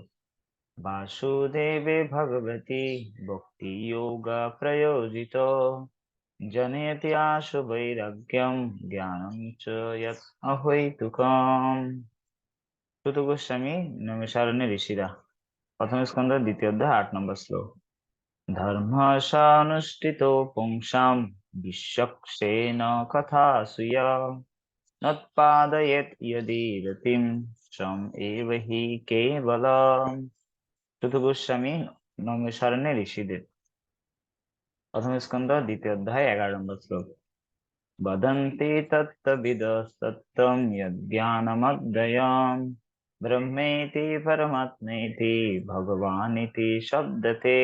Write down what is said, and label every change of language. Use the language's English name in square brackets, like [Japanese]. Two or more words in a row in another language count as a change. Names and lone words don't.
[Sanskrit] বাসুদেবে ভগবতী ভক্তি যোগ প্রয়োজিত জনয়তি আশু বৈরাগ্যম জ্ঞানম চ যৎ অহৈতুকম। [Bangla] সুত গোস্বামী নৈমিষারণ্যের ঋষিরা প্রথম স্কন্ধ দ্বিতীয় অধ্যায় 8 নম্বর শ্লোক। [Sanskrit] ধর্ম সানুষ্ঠিত পুংসাম বিশ্বক্সেন কথা সুয়া নৎপাদয়েৎ यदि रतिं स्वम् एव हि केवलम्। [Bangla] সুত গোস্বামী নৈমিষারণ্যের ঋষিদের প্রথম স্কন্ধ দ্বিতীয় অধ্যায় 11 নম্বর শ্লোক। [Sanskrit] বদন্তি তত্ত্ববিদস্তত্ত্বম যজ্ঞানমব্দয়ম ব্রহ্মেতি পরমাত্মেতি ভগবানিতি শব্দতে।